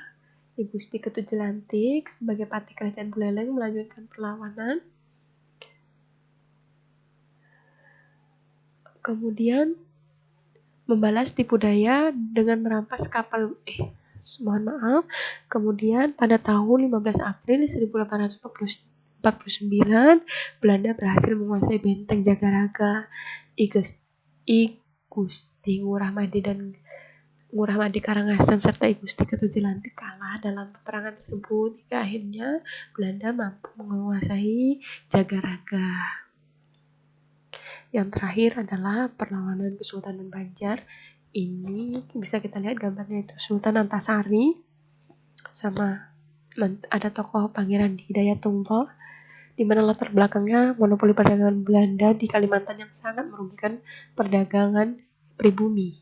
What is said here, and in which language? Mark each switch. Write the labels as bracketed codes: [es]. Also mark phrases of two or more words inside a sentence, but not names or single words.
[id] I Gusti Ketut Jelantik sebagai patih kerajaan Buleleng melanjutkan perlawanan Kemudian membalas tipu daya dengan merampas kapal Kemudian pada tahun 15 April 1849, Belanda berhasil menguasai benteng Jagaraga. I Gusti Ngurah Madi Karangasem serta I Gusti Ketujelantik kalah dalam peperangan tersebut hingga akhirnya Belanda mampu menguasai Jagaraga. Yang terakhir adalah perlawanan Kesultanan Banjar. Ini bisa kita lihat gambarnya itu Sultan Antasari sama ada tokoh Pangeran Hidayatullah, di mana latar belakangnya monopoli perdagangan Belanda di Kalimantan yang sangat merugikan perdagangan pribumi.